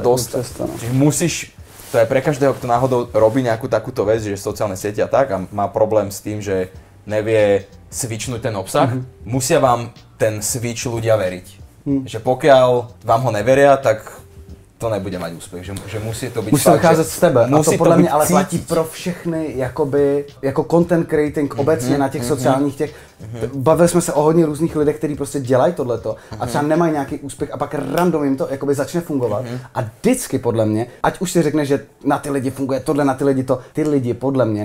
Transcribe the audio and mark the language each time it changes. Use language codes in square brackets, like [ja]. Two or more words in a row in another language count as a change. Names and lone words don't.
[sk] Čiže musíš, to je pre každého, kto náhodou robí nejakú takúto vec, že sociálne siete a tak a má problém s tým, že nevie switchnúť ten obsah, musia vám ten switch ľudia veriť. Že pokiaľ vám ho neveria, tak to nebude mať úspěch, [cs] že musí to být musí to vycházet z tebe a to podle mě ale cítit. platí pro všechny jakoby, jako [en] content creating [cs] obecně na těch sociálních těch. Bavili jsme se o hodně různých lidech, kteří prostě dělají tohleto a třeba nemají nějaký úspěch a pak random jim to jakoby začne fungovat a vždycky podle mě, ať už si řekne, že na ty lidi funguje tohle, na ty lidi to, ty lidi podle mě